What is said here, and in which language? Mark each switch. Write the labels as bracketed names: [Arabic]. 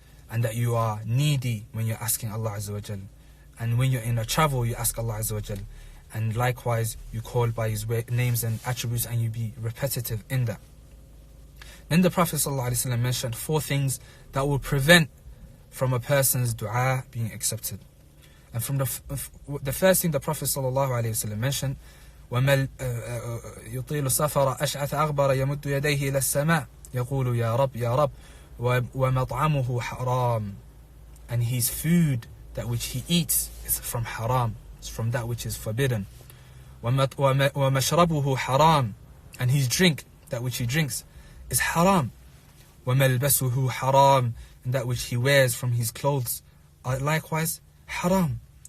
[English] And that you are needy when you're asking Allah Azza wa Jal. And when you're in a travel, you ask Allah Azza wa Jal. And likewise, you call by His names and attributes, and you be repetitive in that. Then the Prophet ﷺ mentioned 4 things that will prevent from a person's dua being accepted. And from the first thing the Prophet ﷺ mentioned, [Arabic] وَمَا يُطِيلُ السَّفَرَ أَشْعَثَ أَغْبَرَ يَمُدُّ يَدَيْهِ إِلَى السَّمَاءِ يَقُولُ يَا رَبْ يَا رَبْ وَمَطْعَمُهُ حَرَامٌ. [English] And his food, that which he eats, is from haram. It's from that which is forbidden. [Arabic] وَمَشْرَبُهُ حَرَامٌ. [English] And his drink, that which he drinks, is haram. [Arabic] وَمَلْبَسُهُ حَرَامٌ. [English] And that which he wears from his clothes are likewise haram.